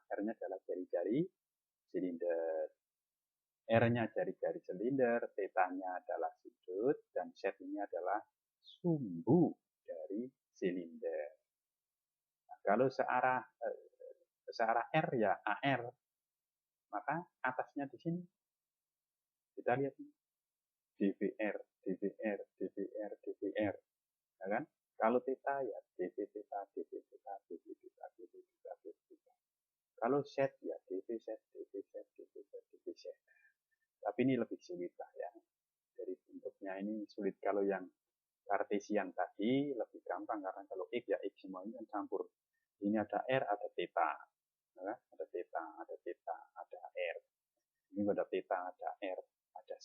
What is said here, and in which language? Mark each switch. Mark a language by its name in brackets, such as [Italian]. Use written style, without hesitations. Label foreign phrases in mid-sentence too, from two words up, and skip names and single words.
[Indonesian] R-nya adalah jari-jari silinder. R-nya jari-jari silinder, theta-nya adalah sudut, dan Z ini adalah sumbu dari silinder. Nah, kalau searah R ya AR, maka atasnya di sini kita lihat DBR, DBR, DBR, DBR, ya kan? Kalau theta ya dV theta, dV theta, dV theta, dV theta, dV theta. Kalau Z ya dV Z, dV Z, dV Z, dV Z. Tapi ini lebih sulit lah ya. Dari bentuknya ini sulit. Kalau yang Kartesian tadi lebih gampang karena kalau X ya X semuanya kan campur. Ini ada R, ada theta, ya, ada theta, ada theta, ada R. Ini ada theta, ada R, ada Z.